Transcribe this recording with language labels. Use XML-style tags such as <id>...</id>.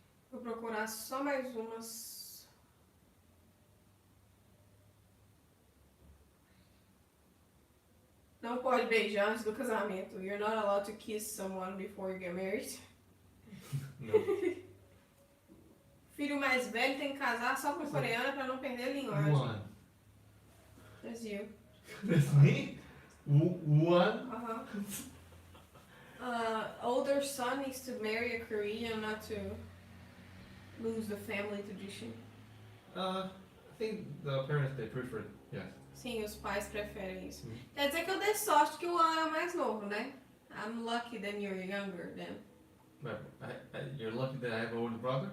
<pt>Vou procurar só mais umas. Não pode beijar antes do casamento.</pt> <en>You're not allowed to kiss someone before you get married. No.</en> <pt>Filho mais velho tem que casar só com coreana pra não perder a linguagem.</pt> <en>One. That's you. That's me? One? Uh-huh. Older son needs to marry a Korean not to lose the family tradition. I think the parents, they prefer, yes.</en> <pt>Sim, os pais preferem isso. Hum. Quer dizer que eu dei sorte que o An é o mais novo, né?</pt> <en>I'm lucky that you're younger then. But you're lucky that I have an older brother?</en>